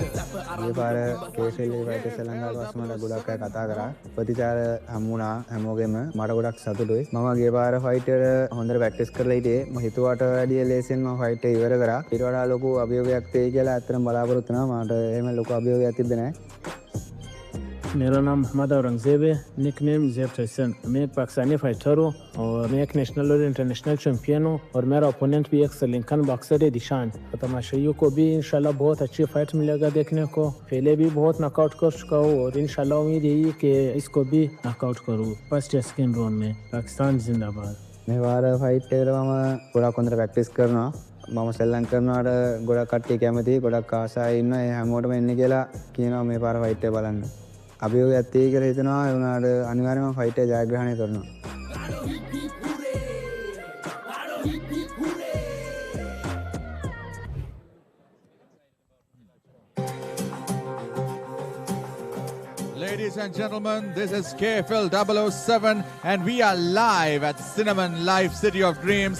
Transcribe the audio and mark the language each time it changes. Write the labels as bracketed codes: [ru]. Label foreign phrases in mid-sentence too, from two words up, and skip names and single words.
[si] ये बार केसली वाइट Sri Lanka वासमला ගොඩක් අය කතා කරා ප්‍රතිචාර හම්බුණා හැමෝගෙම මට ගොඩක් සතුටුයි මම ගිය පාර ෆයිට් එක හොඳට ප්‍රැක්ටිස් කරලා හිටියේ මම හිතුවට වැඩිය ලේසියෙන් මම ෆයිට් එක ඉවර කරා ඊට වඩා ලොකු අභියෝගයක් තේයි කියලා ඇත්තටම බලාපොරොත්තු වෙනවා මට එහෙම ලොකු අභියෝගයක් තිබ්බේ නැහැ [ur] میرا نام محمد اورنگزیب ہے نک نیم زیب ٹائسن میں ایک پاکستانی فائٹر ہوں اور میں ایک نیشنل اور [en] international champion [ur] ہوں اور میرا اپوننٹ بھی ایک [en] Sri Lankan boxer [ur] ہے دیشان اور تماشائیوں کو بھی ان شاء اللہ بہت اچھی فائٹ ملے گا دیکھنے کو پہلے بھی بہت ناک آؤٹ کر چکا ہوں اور ان شاء اللہ امید یہی ہے کہ اس کو بھی ناک آؤٹ کروں فرسٹ یا [en] second round [ur] میں پاکستان زندہ باد [si] මේ වාර ෆයිට් එකට මම ගොඩක් හොඳට ප්‍රැක්ටිස් කරනවා මම සෙල්ලම් කරනවාට ගොඩක් කට්ටිය කැමතියි ගොඩක් ආසයි ඉන්නවා ඒ හැමෝටම එන්න කියලා කියනවා මේ පාර ෆයිට් එක බලන්න අභියෝගයක් තියෙයි කියලා හිතනවා ඒ වුණාට අනිවාර්යයෙන්ම ෆයිට් එක ජයග්‍රහණය කරනවා [en] Ladies and gentlemen, this is KFL 007 and we are live at Cinnamon Live City of Dreams.